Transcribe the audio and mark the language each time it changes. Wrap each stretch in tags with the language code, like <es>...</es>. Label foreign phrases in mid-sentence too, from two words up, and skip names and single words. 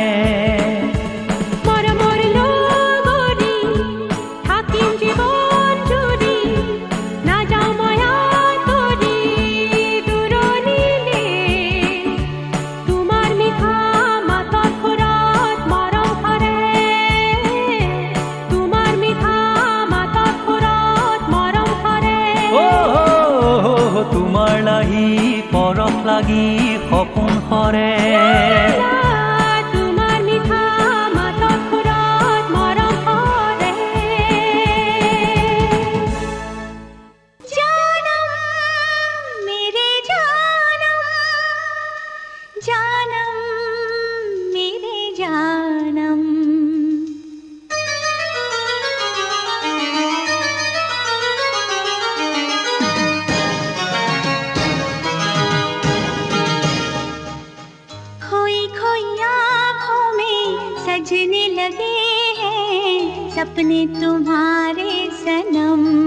<as>মৰমৰ লগৰী থাকিম জীৱন জুৰি নাযাওঁ মই আঁতৰি দূৰণিলে তোমাৰ মিঠা মাতত সুৰত মৰম সৰে তোমাৰ মিঠা মাতত সুৰত মৰম সৰে তোমাৰ লাহি পৰশ লাগি সপোন সৰে তোমাৰ মিঠা মাতত সুৰত মৰম সৰে</as> <hi>जानम मेरे जानम मेरे जानम खोई खोई आँखों में सजने लगे हैं सपने तुम्हारे सनम</hi>